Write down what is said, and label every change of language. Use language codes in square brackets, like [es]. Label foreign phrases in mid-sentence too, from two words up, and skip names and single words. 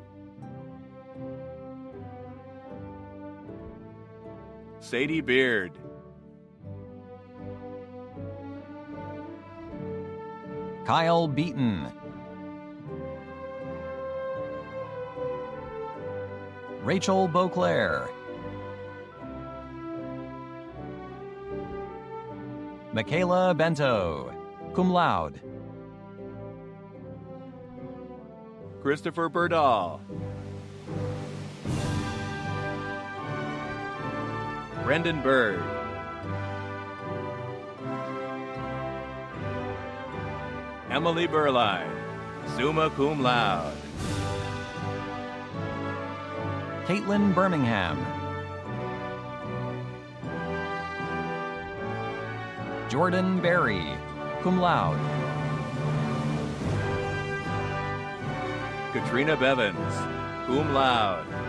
[en] Sadie Beard. Kyle Beaton. Rachel Beauclair. Michaela Bento, [la] cum laude. [en] Christopher Berdahl. Brendan Bird. Emily Burline, [la] summa cum laude. [en] Caitlin Birmingham. Jordan Berry, [la] cum laude. [en] Katrina Bevins, [la] cum laude.